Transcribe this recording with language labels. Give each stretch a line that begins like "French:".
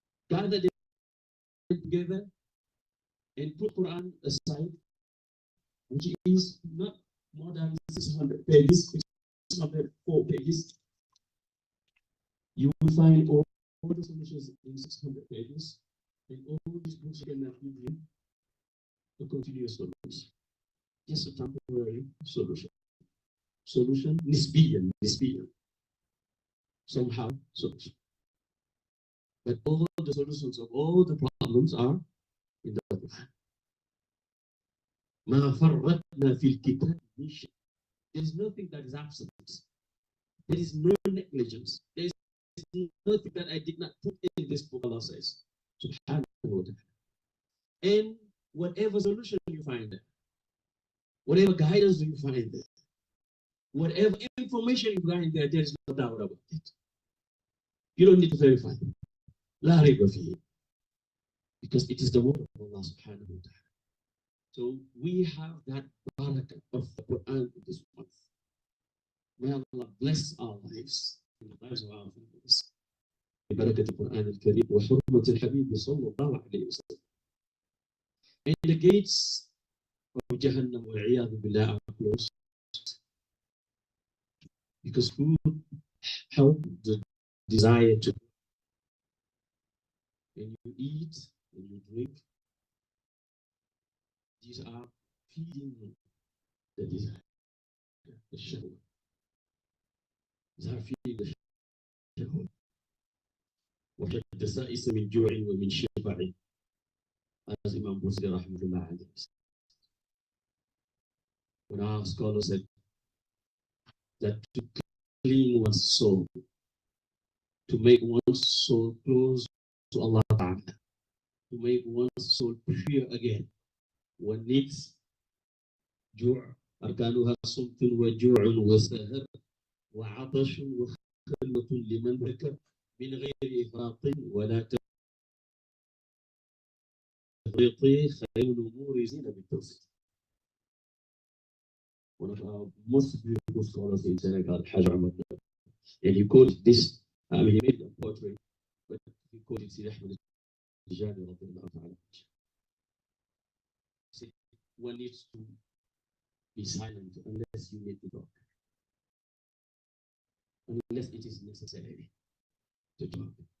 English: gather them together and put Quran aside, which is not more than 600 pages, 604 pages, you will find all the solutions in 600 pages, and all these books cannot give you a continuous solution, just a temporary solution. Solution, nisbiyan, somehow solution. But all the solutions of all the problems are in the Quran.
Arabic: ما فرطنا في الكتاب من شيء.
English: There is nothing that is absent. There is no negligence. There is nothing that I did not put in this book, Allah says. Subhanahu wa ta'ala. And whatever solution you find there, whatever guidance you find there, whatever information you find there, there is no doubt about it. You don't need to verify.
Arabic: La riba fihi.
English: Because it is the word of Allah subhanahu wa ta'ala. So we have that barakah of the Quran this month. May Allah bless our lives and the lives of our families.
Arabic: ببركة القرآن الكريم وحرمة الحبيب صلى الله عليه وسلم.
English: And the gates of Jahannam
Arabic: والعياذ بالله
English: are closed. Because food help the desire to. When you eat, when you drink, these are feeding the desire, the shahwah. These are feeding the shahwah.
Arabic: وَحَدَّ سَائِسَ مِنْ جُوعٍ وَمِنْ شِبَعٍ,
English: as Imam Busri rahmatullah alayhi. When our scholar said that to clean one's soul, to make one's soul close to Allah Ta'ala, to make one's soul pure again, one needs جوع.
Arabic: أركانها صمت وجوع وسهر وعطش وخلوة لمن ذكر من غير إفراط ولا تفريط خير الأمور زينة بالتوفيق.
English: One of our most beautiful scholars in Senegal, Hajj Ahmad, and he called this, he made a portrait, but he called it Sidi Ahmed al-Jani radiallahu ta'ala. One needs to be silent unless you need to talk, unless it is necessary to talk.